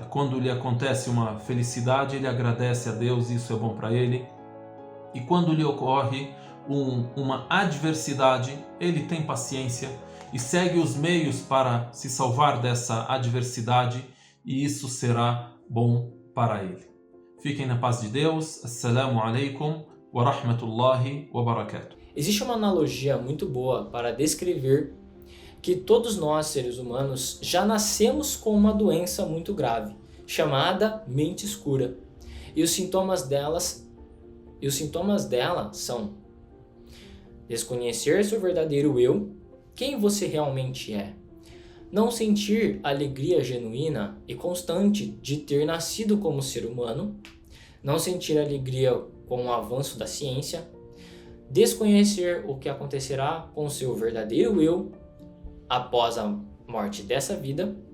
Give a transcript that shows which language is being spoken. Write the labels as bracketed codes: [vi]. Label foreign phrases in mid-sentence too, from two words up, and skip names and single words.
[pt] Quando lhe acontece uma felicidade, ele agradece a Deus, e isso é bom para ele. E quando lhe ocorre uma adversidade, ele tem paciência e segue os meios para se salvar dessa adversidade, e isso será bom para ele. Fiquem na paz de Deus. [ar] السلام عليكم ورحمة الله وبركاته. [pt] Existe uma analogia muito boa para descrever que todos nós, seres humanos, já nascemos com uma doença muito grave, chamada mente escura. E os sintomas dela são desconhecer seu verdadeiro eu, quem você realmente é, não sentir alegria genuína e constante de ter nascido como ser humano, não sentir alegria com o avanço da ciência, desconhecer o que acontecerá com seu verdadeiro eu após a morte dessa vida,